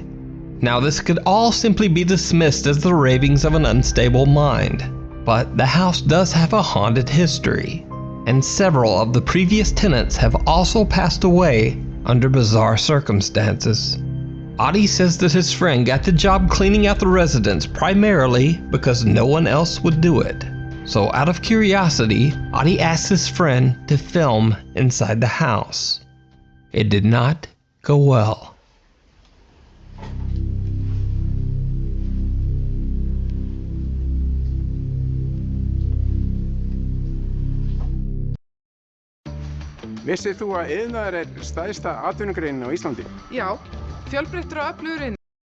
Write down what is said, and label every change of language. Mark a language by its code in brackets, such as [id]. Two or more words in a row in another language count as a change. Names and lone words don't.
[en] Now, this could all simply be dismissed as the ravings of an unstable mind, but the house does have a haunted history, and several of the previous tenants have also passed away under bizarre circumstances. Adi says that his friend got the job cleaning out the residence primarily because no one else would do it. So out of curiosity, Adi asked his friend to film inside the house. It did not go well. [is] Vissið þú að iðnaður stærsta atvinnugreinin á Íslandi? Já, fjölbreyttur og öflugur iðnaður.